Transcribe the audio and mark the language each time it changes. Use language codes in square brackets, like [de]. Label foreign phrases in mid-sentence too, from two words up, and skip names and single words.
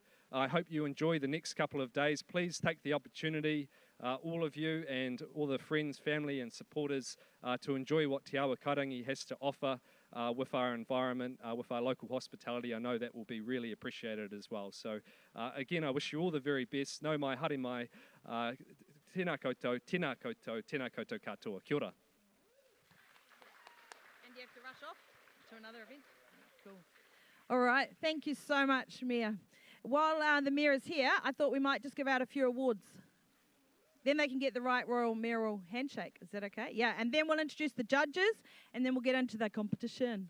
[en] I hope you enjoy the next couple of days. Please take the opportunity, all of you and all the friends, family and supporters, to enjoy what Te Awa Karangi has to offer with our environment, with our local hospitality. I know that will be really appreciated as well. So again, I wish you all the very best. [mi] Nau mai, haere mai, tēnā koutou, tēnā koutou, tēnā koutou katoa. Kia ora. [en] And do you have to rush off to another event? Cool. All right, thank you so much, Mayor. While the Mayor is here, I thought we might just give out a few awards. Then they can get the right royal mayoral handshake. Is that okay? Yeah, and then we'll introduce the judges, and then we'll get into the competition.